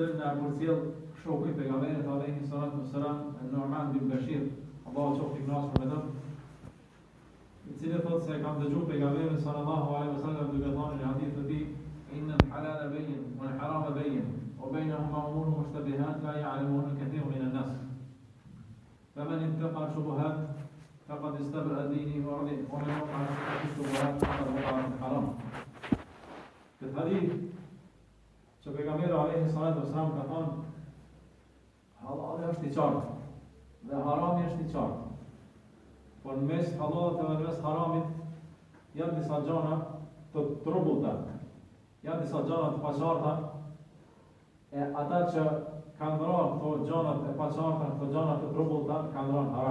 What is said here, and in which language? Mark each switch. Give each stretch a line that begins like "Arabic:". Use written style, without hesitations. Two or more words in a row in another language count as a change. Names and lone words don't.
Albanian: ka përcjell shoku i pejgamberit
Arabic: عليه الصلاة والسلام,
Albanian: Nu'man bin Bashir, Allahu qoftë i kënaqur me të, i cili thotë se kam dëgjuar pejgamberin
Arabic: صلى الله عليه وسلم
Albanian: duke thënë në hadith të tij:
Arabic: "إن الحلال بين والحرام بين، وبينهما أمور مشتبهات لا يعلمها كثير من الناس. فمن اتقى الشبهات فقد استبرأ دينه وعرضه، ومن وقع في الشبهات فقد وقع في الحرام."
Albanian: Këtë hadith që pejgamberi
Arabic: عليه الصلاة والسلام
Albanian: ka thënë, halali është i qartë dhe harami është i qartë. Por në mes halalit dhe në mes haramit janë disa gjëra të trubullta, janë disa gjëra të paqarta, e ata që kanë ndërruar këto gjëra të paqarta, këto gjëra të trubullta kanë ndërruar haram.